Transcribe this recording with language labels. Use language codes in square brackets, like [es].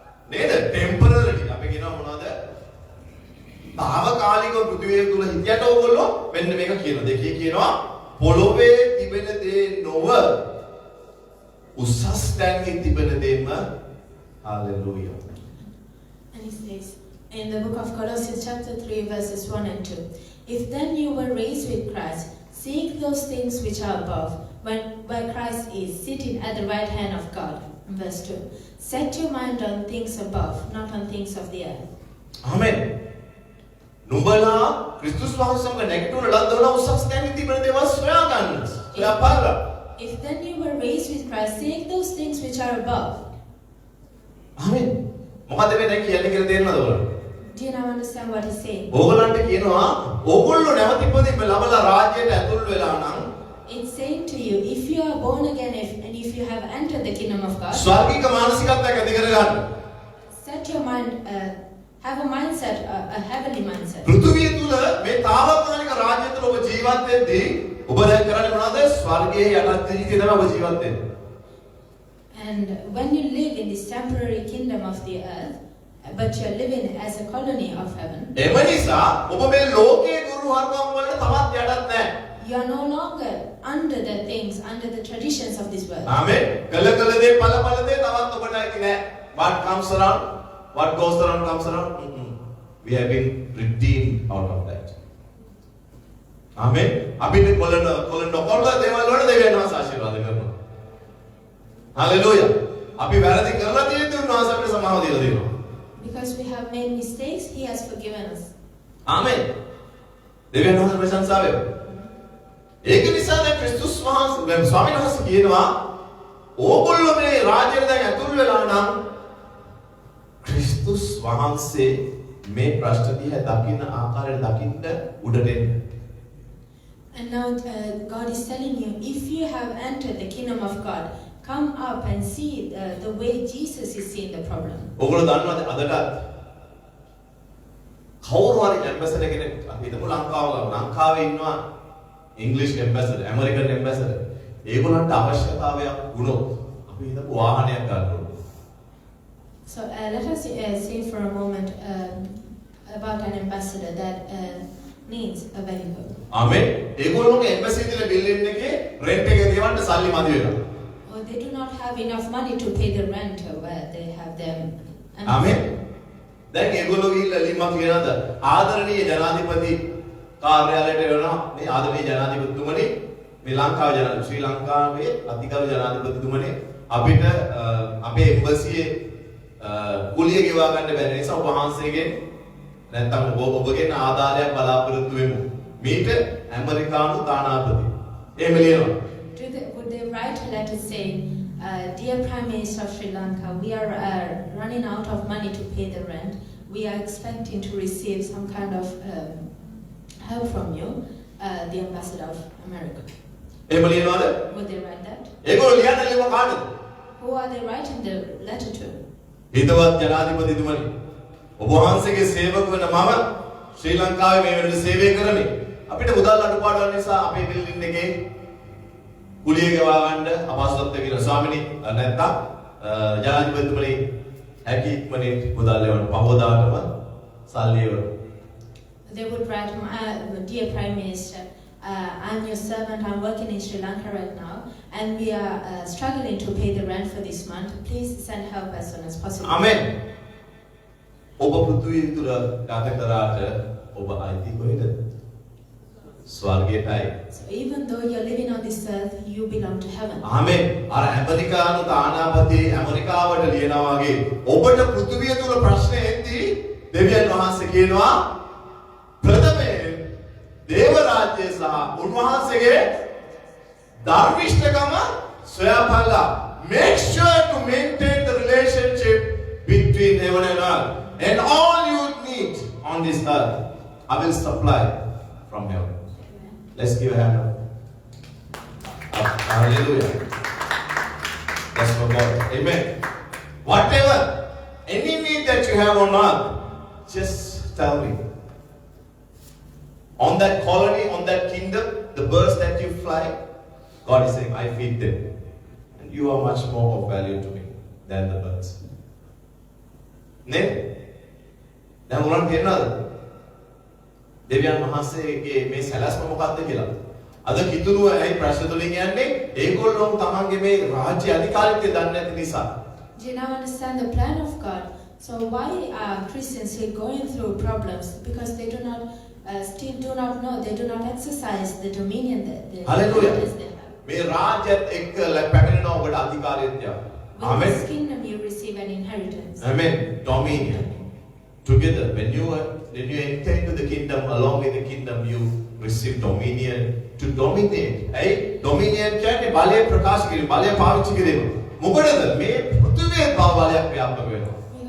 [si] නේද ටෙම්පරරි අපි කියනවා මොනවද తాවකාලිකව පෘථිවිය තුල හිටියට ඕගොල්ලෝ මෙන්න මේක කියනවා දෙකේ කියනවා පොළොවේ තිබෙන දේ නොව උසස් තැන්හි තිබෙන දේම hallelujah. [en] And he says in the book of Colossians chapter 3 verses 1 and 2, if then you were raised with Christ, seek those things which are above, where Christ is sitting at the right hand of God. Verse 2, set your mind on things above, not on things of the earth. Amen. [si] නුඹලා ක්‍රිස්තුස් වහන්සේ සමග නැගිටුන ලද්දවල උසස් තැන්හි තිබෙන දේවල් සොයා ගන්න. සොයා බලන්න. [en] If then you were raised with Christ, seek those things which are above. [si] Amen. මොකද මේ දැන් කියන්නේ කියලා තේරෙනවද ඔයාලට? [en] Do you now understand what he's saying? [si] ඕගලන්ට කියනවා ඕගොල්ලෝ නැවත ඉපදීම ලැබලා රාජ්‍යයට ඇතුල් වෙලා නම් [en] It's saying to you, if you are born again and if you have entered the kingdom of God, [si] ස්වර්ගික මානසිකත්වයක් ඇති කරගන්න. [en] set your mind, have a mindset, a heavenly mindset. [si] පෘථුවිය තුල මේ తాවකාලික රාජ්‍ය තුල ඔබ ජීවත් වෙද්දී ඔබ දැන් කරන්නේ මොනවද? ස්වර්ගයේ යටත් ජීවිතය තමයි ඔබ ජීවත් වෙන්නේ. [en] And when you live in this temporary kingdom of the earth, but you're living as a colony of heaven, [si] එම නිසා ඔබ මේ ලෝකයේ ගුරු හර්ගම් වලට තවත් යටත් නැහැ. [en] you are no longer under the things, under the traditions of this world. [si] ආමෙන්. කළ දේ ඵල දේ තවත් ඔබට ඇති නැහැ. [en] What comes around, what goes around comes around. We have been redeemed out of that. [si] ආමෙන්. අපිට කොලන නොකොල්ල දේවල් වල දෙවියන් වහන්සේ ආශිර්වාද කරනවා. Hallelujah. අපි වැරදි කරලා තියෙද්දි උන්වහන්සේ අපිට සමාව දීලා දෙනවා. [en] Because we have made mistakes, He has forgiven us. [si] ආමෙන්. දෙවියන් වහන්සේ ප්‍රශංසා වේවා. ඒක නිසා දැන් ක්‍රිස්තුස් වහන්සේ ස්වාමීන් වහන්සේ කියනවා ඕගොල්ලෝ මේ රාජ්‍යයට දැන් ඇතුල් වෙලා නම් ක්‍රිස්තුස් වහන්සේ මේ ප්‍රශ්න දිහා දකින්න ආකාරයට දකින්න උඩට එන්න. [en] And now God is telling you, if you have entered the kingdom of God, come up and see the way Jesus is seeing the problem. [si] ඕගොල්ලෝ දන්නවද අදටත් කවුරු හරි ඇම්බැසඩර් කෙනෙක් අපි හිතමු ලංකාවේ ඉන්නවා ඉංග්‍රීසි ඇම්බැසඩර් ඇමරිකන් ඇම්බැසඩර් ඒගොල්ලන්ට අවශ්‍යතාවයක් වුණොත් අපි හිතමු වාහනයක් ගන්න ඕනේ. [en] So let us say for a moment about an ambassador that needs a vehicle. [si] Amen. ඒගොල්ලෝගේ ඇම්බැසි දිල building එකේ රෙන්ට් එක ගෙවන්න සල්ලි මදි වෙනවා. [en] Or they do not have enough money to pay the rent where they have them. [si] ආමෙන්. දැන් ඒගොල්ලෝ ගිහිල්ලා ලිමක් කියනද ආදරණීය ජනාධිපති කාර්යාලයට වෙනවා මේ ආදරණීය ජනාධිපතිතුමනි මේ ලංකාවේ ජනාධිපති ශ්‍රී ලංකාවේ අධිකරු ජනාධිපතිතුමනි අපිට අපේ එම්බසියේ කුලිය ගෙවා ගන්න බැරි නිසා ඔබ වහන්සේගෙන් නැත්නම් ඔබගෙන් ආධාරයක් බලාපොරොත්තු වෙමු මීට ඇමරිකානු තානාපති එහෙම ලියනවා. [en] Would they write a letter saying, Dear Prime Minister of Sri Lanka, we are running out of money to pay the rent. We are expecting to receive some kind of help from you, the ambassador of America. [si] එහෙම ලියනවාද? [en] Would they write that? [si] ඒගොල්ලෝ ලියන්න ලියව කාටද? [en] Who are they writing the letter to? [si] හිතවත් ජනාධිපතිතුමනි ඔබ වහන්සේගේ සේවක වන මම ශ්‍රී ලංකාවේ මේ වෙනකොට සේවය කරන්නේ අපිට මුදල් අඩුපාඩුවක් නිසා අපේ බිල්ඩින් එකේ කුලිය ගෙවා ගන්න අපහසුතාවක් තියෙන ස්වාමිනී නැත්නම් ජනාධිපතිතුමනි හැකි ඉක්මනින් මුදල් ලැබවන්න පහවදාටම සල්ලි එවන්න. [en] They would write, Dear Prime Minister, I'm your servant, I'm working in Sri Lanka right now, and we are struggling to pay the rent for this month. Please send help as soon as possible. Amen. [si] ඔබ පෘථිවිය තුල ගත කරාට ඔබ අයිති කොහෙද? ස්වර්ගයටයි. [en] So even though you're living on this earth, you belong to heaven. [si] ආමෙන්. අර ඇමරිකානු තානාපති ඇමරිකාවට ලියනවා වගේ ඔබට පෘථිවිය තුල ප්‍රශ්න එද්දී දෙවියන් වහන්සේ කියනවා ප්‍රථමයෙන් දේව රාජ්‍යය සහ උන්වහන්සේගේ ධර්මිෂ්ඨකම සොයාපල්ලා. [en] Make sure to maintain the relationship between heaven and earth. And all you need on this earth, I will supply from heaven. Let's give a hand up. Hallelujah. That's for God. Amen. Whatever, any need that you have on earth, just tell me. On that colony, on that kingdom, the birds that you fly, God is saying, I feed them. And you are much more of value to me than the birds. [si] Ne? දැන් උනන් කියනවාද? දෙවියන් වහන්සේගේ මේ සැලැස්ම මොකක්ද කියලා? අද කිතුරුව ඇයි ප්‍රශ්න තුලින් යන්නේ? ඒගොල්ලෝ තමන්ගේ මේ රාජ්‍ය අධිකාරිත්වය දන්නේ නැති නිසා. [en] Do you now understand the plan of God? So why are Christians still going through problems? Because they do not still do not know, they do not exercise the dominion that they Hallelujah. have. [si] මේ රාජ්‍යත් එක්ක පැමිණෙන ඔබට අධිකාරිත්වය. [en] With this kingdom you receive an inheritance. Amen. Dominion. Together, when you enter into the kingdom, along with the kingdom, you receive dominion to dominate. [si] Hey, dominion කියන්නේ බලය ප්‍රකාශ කිරීම, බලය පාවිච්චි කිරීම. මොකටද? මේ පෘථිවියේ බලයක් ව්‍යාප්ත වෙනවා.